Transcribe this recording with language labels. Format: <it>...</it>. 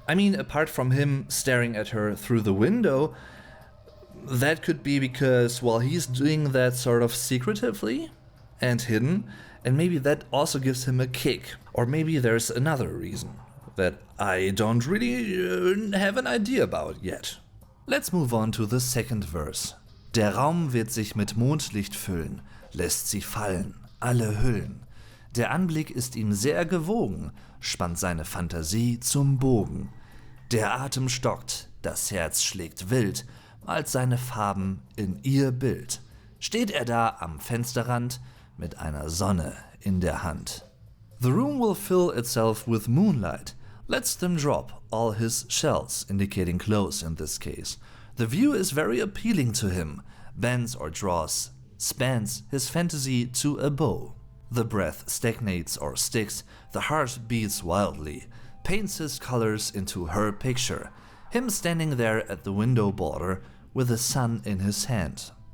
<en>I mean, apart from him staring at her through the window, that could be because, well, he's doing that sort of secretively and hidden, and maybe that also gives him a kick. Or maybe there's another reason that I don't really have an idea about yet. Let's move on to the second verse.</en> <de>Der Raum wird sich mit Mondlicht füllen, lässt sie fallen, alle Hüllen. Der Anblick ist ihm sehr gewogen, spannt seine Fantasie zum Bogen. Der Atem stockt, das Herz schlägt wild, malt seine Farben in ihr Bild. Steht er da am Fensterrand mit einer Sonne in der Hand.</de> <en>The room will fill itself with moonlight, lets them drop all his shells, indicating clothes in this case. The view is very appealing to him, bends or draws, spans his fantasy to a bow. The breath stagnates or sticks, the heart beats wildly, paints his colors into her picture, him standing there at the window border with the sun in his hand.</en>